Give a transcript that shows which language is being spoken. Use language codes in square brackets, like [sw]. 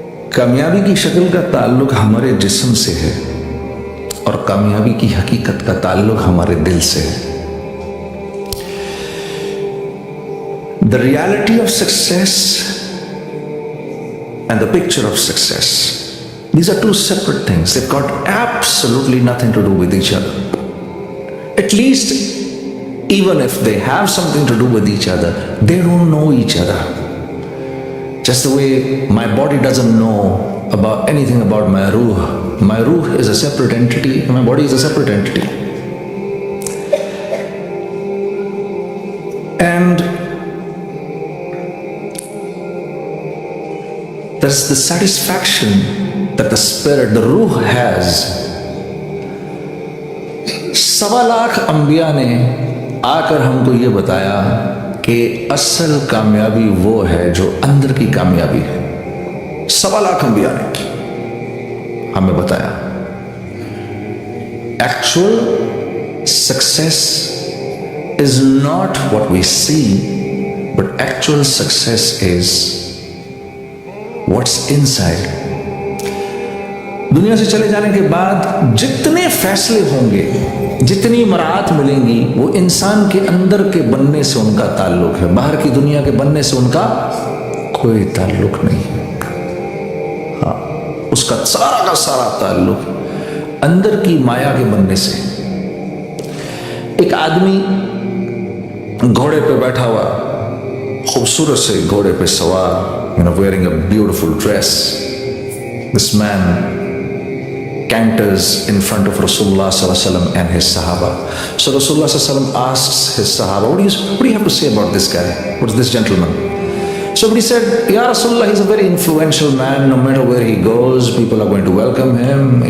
[ur] کامیابی کی شکل کا تعلق ہمارے جسم سے ہے اور کامیابی کی حقیقت کا تعلق ہمارے دل سے ہے. [en] The reality of success and the picture of success, these are two separate things. They've got absolutely nothing to do with each other. At least, even if they have something to do with each other, they don't know each other. Just the way my body doesn't know about anything about my ruh. My ruh is a separate entity, my body is a separate entity. And there's the satisfaction that the spirit, the ruh has. [ur] 1.25 lakh انبیاء نے آ کر ہم کو یہ بتایا کہ کہ اصل کامیابی وہ ہے جو اندر کی کامیابی ہے. 1.25 لاکھ انبیاء نے ہمیں بتایا [en] Actual success is not what we see, but actual success is what's inside. [ur] دنیا سے چلے جانے کے بعد جتنے فیصلے ہوں گے، جتنی مراعات ملیں گی، وہ انسان کے اندر کے بننے سے ان کا تعلق ہے. باہر کی دنیا کے بننے سے ان کا کوئی تعلق نہیں ہے. ہاں، اس کا سارا تعلق اندر کی مایا کے بننے سے. ایک آدمی گھوڑے پہ بیٹھا ہوا، خوبصورت سے گھوڑے پہ سوار، [en] wearing a beautiful dress. This man canters in front of Rasulullah sallallahu alaihi wasallam and his Sahaba. So Rasulullah sallallahu alaihi wasallam asks his Sahaba, what do you have to say about this guy? What's this gentleman? Somebody said, Ya Rasulullah, he's a very influential man. No matter where he goes, people are going to welcome him.